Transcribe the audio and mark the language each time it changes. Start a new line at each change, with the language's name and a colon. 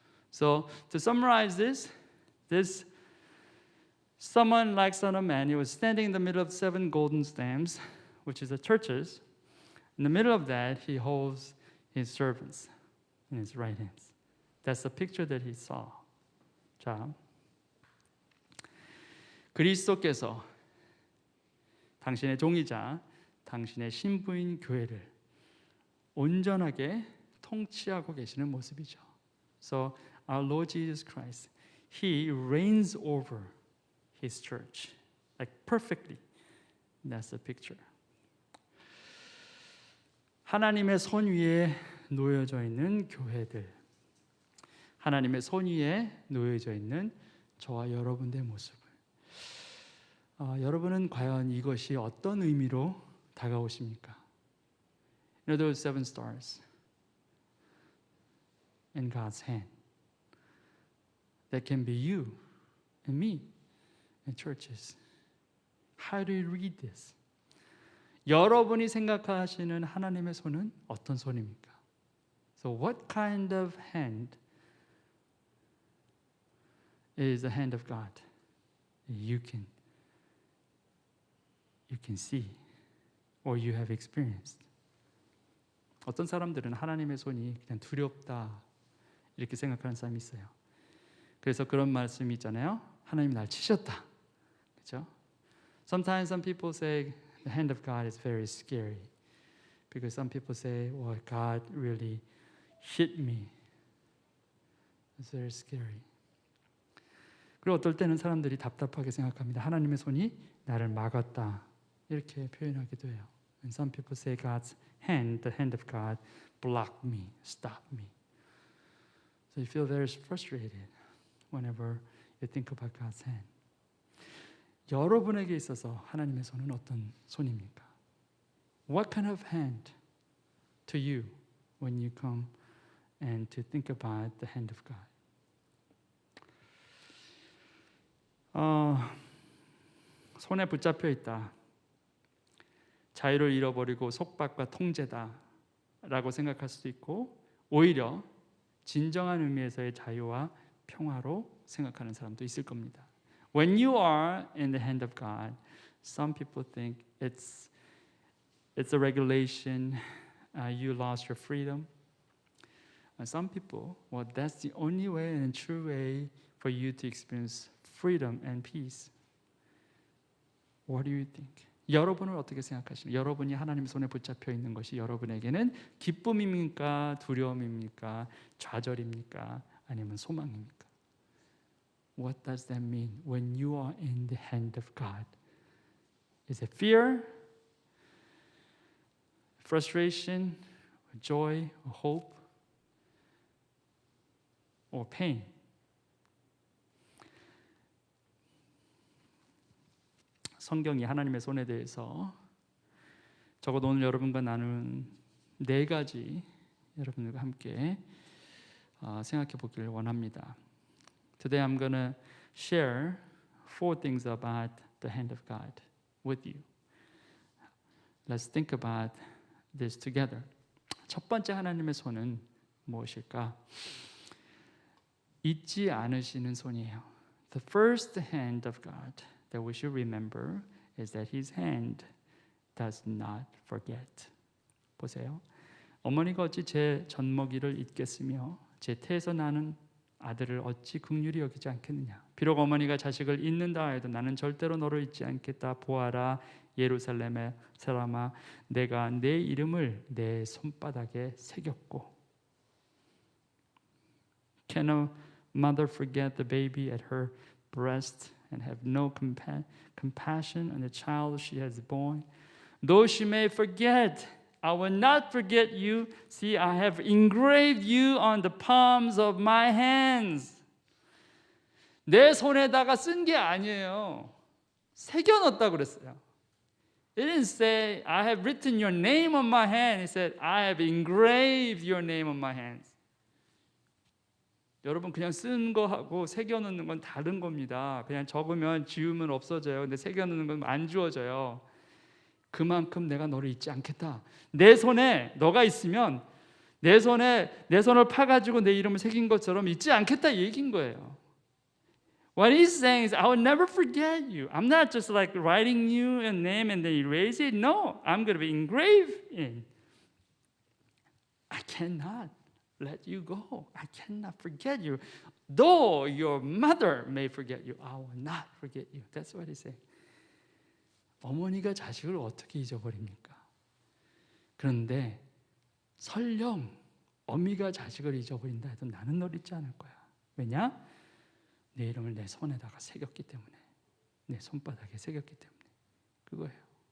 English: So to summarize this someone like Son of Man, he was standing in the middle of 7 golden stamps, which is the churches. In the middle of that, he holds his servants in his right hands. That's the picture that he saw.
Korean: 자, 그리스도께서 당신의 종이자 당신의 신부인 교회를 온전하게 통치하고 계시는 모습이죠.
English: So our Lord Jesus Christ, He reigns over His church, like perfectly. That's the picture.
Korean: 하나님의 손 위에 놓여져 있는 교회들, 하나님의 손 위에 놓여져 있는 저와 여러분의 모습을 여러분은 과연 이것이 어떤 의미로 다가오십니까?
English: You know those 7 stars in God's hand. That can be you and me and churches. How do you read this?
Korean: 여러분이 생각하시는 하나님의 손은 어떤 손입니까?
English: So what kind of hand is the hand of God? You can see or you have experienced.
Korean: 어떤 사람들은 하나님의 손이 그냥 두렵다 이렇게 생각하는 사람이 있어요. 그래서 그런 말씀이 있잖아요. 하나님이 날 치셨다. 그렇죠?
English: Sometimes some people say the hand of God is very scary because some people say, well, God really hit me. It's very scary.
Korean: 그리고 어떨 때는 사람들이 답답하게 생각합니다. 하나님의 손이 나를 막았다 이렇게 표현하기도 해요.
English: And some people say God's hand, the hand of God, blocked me, stopped me. So you feel very frustrated whenever you think about God's hand.
Korean: 여러분에게 있어서 하나님의 손은 어떤 손입니까?
English: What kind of hand to you when you come and to think about the hand of God?
Korean: 손에 붙잡혀 있다. 자유를 잃어버리고 속박과 통제다 라고 생각할 수도 있고 오히려 진정한 의미에서의 자유와 평화로 생각하는 사람도 있을 겁니다.
English: When you are in the hand of God, some people think it's a regulation, you lost your freedom. And some people, well, that's the only way and true way for you to experience freedom and peace. What do you think?
Korean: 여러분은 어떻게 생각하십니까? 여러분이 하나님의 손에 붙잡혀 있는 것이 여러분에게는 기쁨입니까? 두려움입니까? 좌절입니까? 아니면 소망입니까?
English: What does that mean when you are in the hand of God? Is it fear, frustration, joy, hope, or pain?
Korean: 성경이 하나님의 손에 대해서 적어도 오늘 여러분과 나눈 4가지 여러분들과 함께 생각해 보기를 원합니다.
English: Today I'm going to share 4 things about the hand of God with you. Let's think about this together.
Korean: 첫 번째 하나님의 손은 무엇일까? 잊지 않으시는 손이에요.
English: The first hand of God that we should remember is that His hand does not forget.
Korean: 보세요. 어머니가 어찌 제 젖먹이를 잊겠으며 제 태에서 나는 아들을 어찌 긍휼히 여기지 않겠느냐. 비록 어머니가 자식을 잊는다 해도 나는 절대로 너를 잊지 않겠다. 보아라 예루살렘의 사람아 내가 내 이름을 내 손바닥에 새겼고.
English: Can a mother forget the baby at her breast and have no compassion on the child she has born? Though she may forget, I will not forget you. See, I have engraved you on the palms of my hands.
Korean: 내 손에다가 쓴 게 아니에요. 새겨넣었다고 그랬어요.
English: It didn't say, I have written your name on my hand. It said, I have engraved your name on my hands.
Korean: 여러분 그냥 쓴 거하고 새겨넣는 건 다른 겁니다. 그냥 적으면 지우면 없어져요. 근데 새겨넣는 건 안 지워져요. 그만큼 내가 너를 잊지 않겠다. 내 손에 너가 있으면 내 손을 파가지고 내 이름을 새긴 것처럼 잊지 않겠다 이 얘기인 거예요.
English: What he's saying is, I will never forget you. I'm not just like writing you a name and then erase it. No, I'm going to be engraved in. I cannot let you go. I cannot forget you. Though your mother may forget you, I will not forget you. That's what he's saying.
Korean: 어머니가 자식을 어떻게 잊어버립니까? 그런데 설령 어미가 자식을 잊어버린다 해도 나는 널 잊지 않을 거야. 왜냐? 내 이름을 내 손에다가 새겼기 때문에, 내 손바닥에 새겼기 때문에. 그거예요.